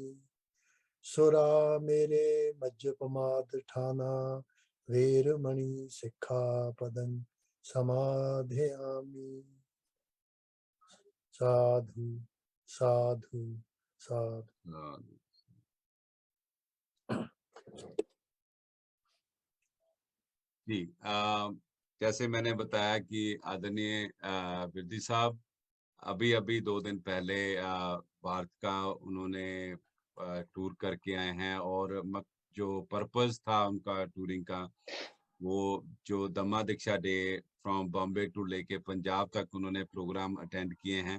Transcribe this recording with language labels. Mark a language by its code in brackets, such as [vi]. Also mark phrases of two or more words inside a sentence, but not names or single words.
[pi] सुरा मेरे मज्जपमादठाना वेरमणि सिक्खापदं समादयामि। साधु साधु साधु। [hi] जी जैसे मैंने बताया कि आदरणीय विरदी साहब अभी अभी 2 दिन पहले भारत का उन्होंने टूर करके आए हैं और जो पर्पस था उनका टूरिंग का, वो जो दम्मा दीक्षा डे [en] from Bombay to [hi] लेके पंजाब तक उन्होंने प्रोग्राम अटेंड किए हैं।